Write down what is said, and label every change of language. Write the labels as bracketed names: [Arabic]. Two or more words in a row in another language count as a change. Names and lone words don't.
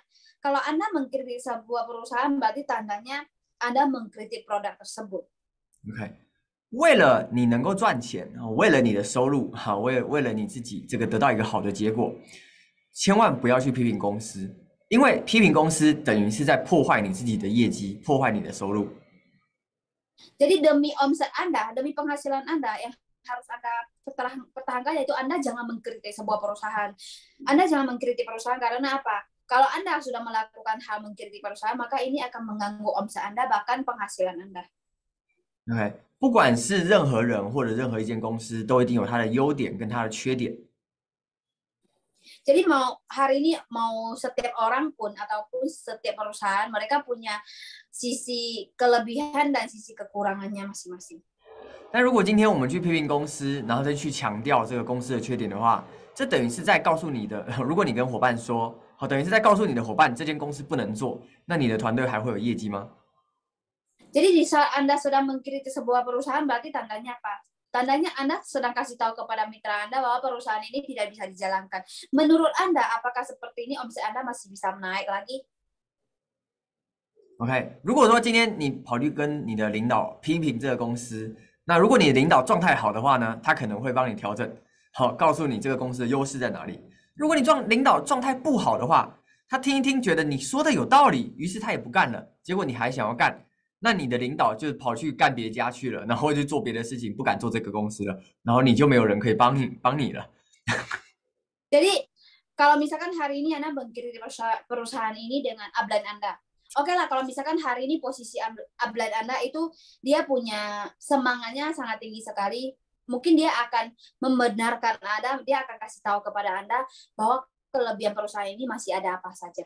[Indonesian] Kalau Anda mengkritik sebuah perusahaan, berarti tandanya Anda mengkritik produk tersebut. [Chinese] OK， 为了你能够赚钱，为了你的收入，为了你自己这个得到一个好的结果，千万不要去批评公司，因为批评公司等于是在破坏你自己的业绩，破坏你的收入。 [Indonesian] Jadi demi omset Anda, demi penghasilan Anda yang harus Anda pertahankan yaitu Anda jangan mengkritik sebuah perusahaan. Anda jangan mengkritik perusahaan karena apa? Kalau Anda sudah melakukan hal mengkritik perusahaan, maka ini akan mengganggu omset Anda bahkan penghasilan Anda. [Chinese] OK， 不管是任何人或者任何一间公司，都一定有它的优点跟它的缺点。 [Indonesian] Jadi hari ini mau setiap orang pun ataupun setiap perusahaan mereka punya sisi kelebihan dan sisi kekurangannya masing-masing. [Chinese] 但如果今天我们去批评公司，然后再去强调这个公司的缺点的话，这等于是在告诉你的，如果你跟伙伴说，等于是在告诉你的伙伴这间公司不能做，那你的团队还会有业绩吗？ [Indonesian] Jadi di saat Anda sedang mengkritik sebuah perusahaan berarti tandanya apa? Tandanya Anda sedang kasih tahu kepada mitra Anda bahwa perusahaan ini tidak bisa dijalankan. Menurut Anda, apakah seperti ini omset Anda masih bisa naik lagi? [Chinese] OK， 如果说今天你跑去跟你的领导批评这个公司，那如果你的领导状态好的话呢，他可能会帮你调整，告诉你这个公司的优势在哪里。如果你领导状态不好的话，他听一听觉得你说的有道理，于是他也不干了，结果你还想要干，那你的领导就跑去干别家去了，然后就做别的事情，不敢做这个公司了，然后你就没有人可以帮你了。 [Indonesian] Jadi kalau misalkan hari ini Anda mengkritik perusahaan ini dengan upline Anda, oke lah kalau misalkan hari ini posisi upline Anda itu dia punya semangatnya sangat tinggi sekali, mungkin dia akan membenarkan Anda, dia akan kasih tahu kepada Anda bahwa kelebihan perusahaan ini masih ada apa saja.